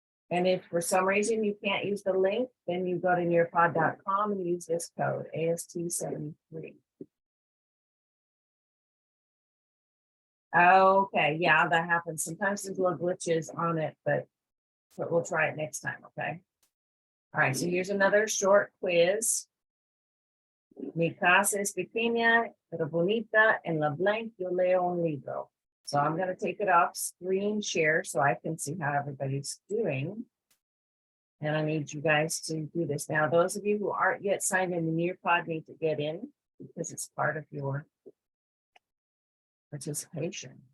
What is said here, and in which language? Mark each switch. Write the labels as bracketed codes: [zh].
[en] And if for some reason you can't use the link, then you go to nearpod.com and use this code AST73. Okay, yeah, that happens. Sometimes there's little glitches on it, but we'll try it next time, okay? All right, so here's another short quiz. [es] Mi casa es pequeña, pero bonita. En la blank, yo leo un libro. [en] So I'm going to take it off screen share so I can see how everybody's doing. And I need you guys to do this. Now, those of you who aren't yet signed in the Nearpod need to get in because it's part of your participation.